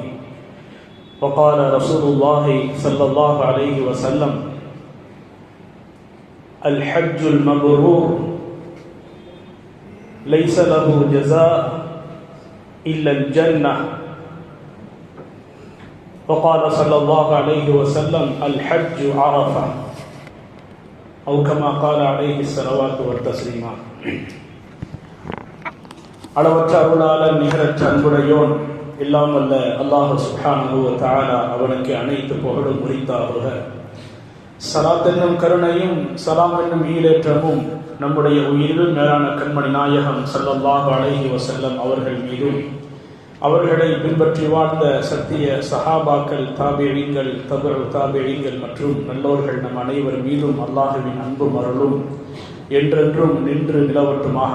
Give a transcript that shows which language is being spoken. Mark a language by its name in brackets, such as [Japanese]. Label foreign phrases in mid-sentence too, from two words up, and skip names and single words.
[Arabic] وقال رسول الله صلى الله عليه وسلم: الحج المبرور ليس له جزاء إلا الجنة. وقال صلى الله عليه وسلم: الحج عرفة، أو كما قال عليه الصلوات والتسليمات. [Tamil] அளவற்ற அருளாளன் நிகரற்ற அன்புடையோன் எல்லாம் வல்ல [Arabic] الله سبحانه و تعالى [Tamil] அவனுக்கு அனைத்து புகழும் உரித்தாகுக. ஸலாத் என்னும் கருணையும் ஸலாம் என்னும் ஈடேற்றமும் நம்முடைய உயிரிலும் மேலான கண்மணி நாயகம் [Arabic] صلى الله عليه وسلم [Tamil] அவர்கள் மீதும், அவர்களை பின்பற்றி வாழ்ந்த சத்திய சஹாபாக்கள், தாபிஈன்கள், தபுஉ தாபிஈன்கள் மற்றும் நல்லோர்கள் நம் அனைவர் மீதும் அல்லாஹ்வின் அன்பும் அருளும் என்றென்றும் நின்று நிலவட்டுமாக.